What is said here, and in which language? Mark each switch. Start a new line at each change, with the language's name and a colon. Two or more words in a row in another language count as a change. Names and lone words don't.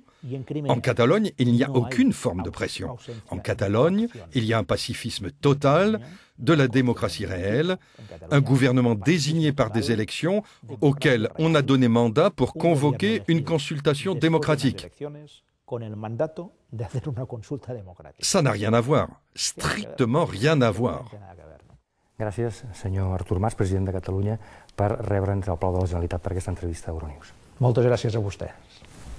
French: En Catalogne, il n'y a aucune forme de pression. En Catalogne, il y a un pacifisme total, de la démocratie réelle, un gouvernement désigné par des élections auxquelles on a donné mandat pour convoquer une consultation démocratique. Ça n'a rien à voir, strictement rien à voir.
Catalan: Gràcies, senyor Artur Mas, president de Catalunya, per rebre'ns al Palau de la Generalitat per aquesta entrevista a Euronews. Moltes gràcies a vostè.